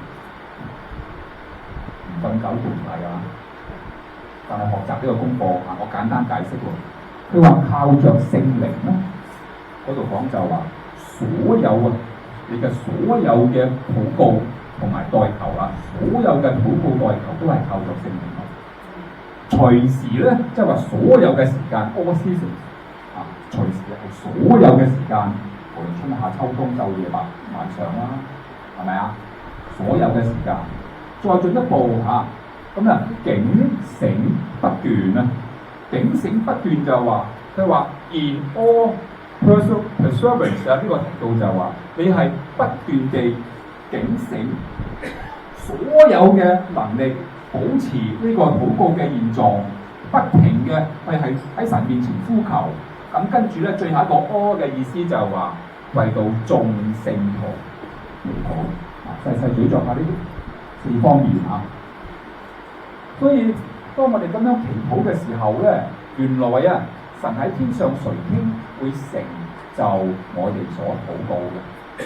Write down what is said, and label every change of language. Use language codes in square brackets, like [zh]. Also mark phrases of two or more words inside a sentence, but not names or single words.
[yue] 唔瞓9條唔係但係學習呢個功課我簡單解釋喎。佢話靠着聖靈咧，嗰度講就話所有你嘅所有嘅禱告同埋代求所有嘅禱告代求都係靠着聖靈隨時咧，即係話所有嘅時間 [en] all seasons [yue] 隨時係所有嘅時間，無論春夏秋冬晝夜晚上啦，係咪所有嘅時間，再進一步警醒不斷警醒不斷就話佢話 [en] in all perseverance [yue] 呢個提到就話你係不斷地警醒，所有嘅能力保持呢個禱告嘅現狀，不停嘅係喺神面前呼求。咁跟住咧，最後一個 all 嘅意思就係話為到眾聖徒祈禱，細細咀嚼下呢4方面所以當我哋咁樣祈禱嘅時候咧，原來神喺天上垂聽，會成就我哋所禱告嘅。